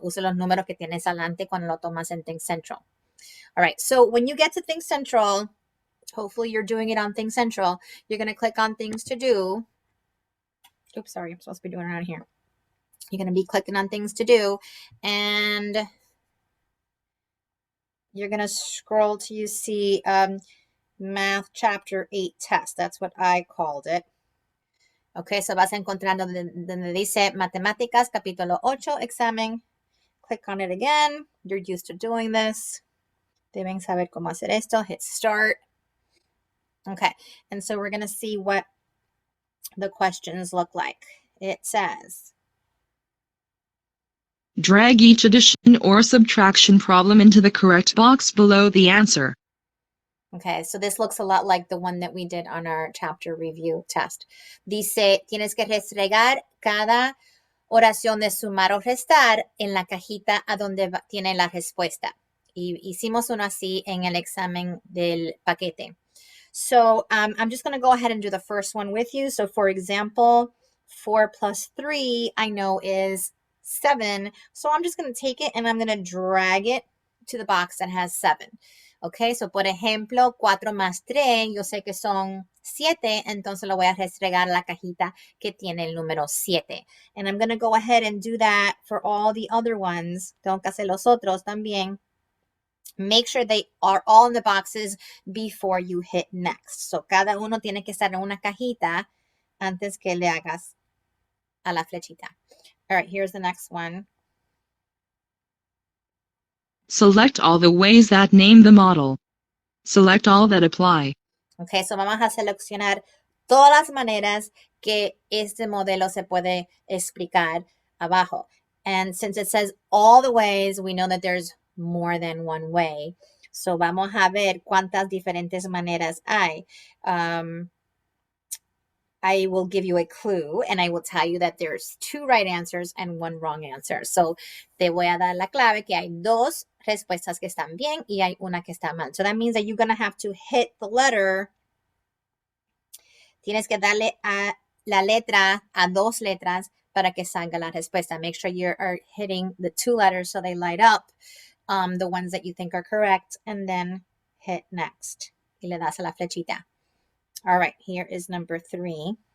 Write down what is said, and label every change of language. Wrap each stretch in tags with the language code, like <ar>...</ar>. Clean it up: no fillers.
<es>Use los números que tienes adelante cuando lo tomas en ThinkCentral.</es> <en>All right. So when you get to ThinkCentral, hopefully you're doing it on ThinkCentral. You're going to click on things to do. Oops, sorry. I'm supposed to be doing it around here. You're going to be clicking on things to do, and you're going to scroll till you see Math Chapter 8 test. That's what I called it.</en> <es>Okay, so vas a encontrar donde dice Matemáticas, capítulo 8, examen.</es> <en>Click on it again. You're used to doing this.</en> <es>Deben saber cómo hacer esto.</es> <en>Hit start. Okay, and so we're going to see what the questions look like. It says, drag each addition or subtraction problem into the correct box below the answer. Okay, so this looks a lot like the one that we did on our chapter review test.</en> <es>Dice, tienes que restregar cada oración de sumar o restar en la cajita a donde tiene la respuesta. Y hicimos uno así en el examen del paquete.</es> <en>So I'm just going to go ahead and do the first one with you. So for example, 4 plus 3 I know is 7. So I'm just going to take it and I'm going to drag it to the box that has 7.</en> <es>Okay, so por ejemplo, 4 más 3, yo sé que son 7, entonces lo voy a restregar la cajita que tiene el número 7.</es> <en>And I'm going to go ahead and do that for all the other ones.</en> <es>Tengo que hacer los otros también.</es> <en>Make sure they are all in the boxes before you hit next.</en> <es>So cada uno tiene que estar en una cajita antes que le hagas a la flechita.</es> <en>All right, here's the next one. Select all the ways that name the model. Select all that apply.</en> <es>Okay, so vamos a seleccionar todas las maneras que este modelo se puede explicar abajo.</es> <en>And since it says all the ways, we know that there's more than one way.</en> <es>So vamos a ver cuántas diferentes maneras hay.</es> <en>I will give you a clue and I will tell you that there's 2 right answers and 1 wrong answer.</en> <es>So te voy a dar la clave que hay 2 respuestas que están bien y hay una que está mal.</es> <en>So that means that you're going to have to hit the letter.</en> <es>Tienes que darle a la letra, a 2 letras para que salga la respuesta.</es> <en>Make sure you are hitting the 2 letters so they light up, the ones that you think are correct, and then hit next.</en> <es>Y le das a la flechita.</es> <en>All right, here is number 3.</en>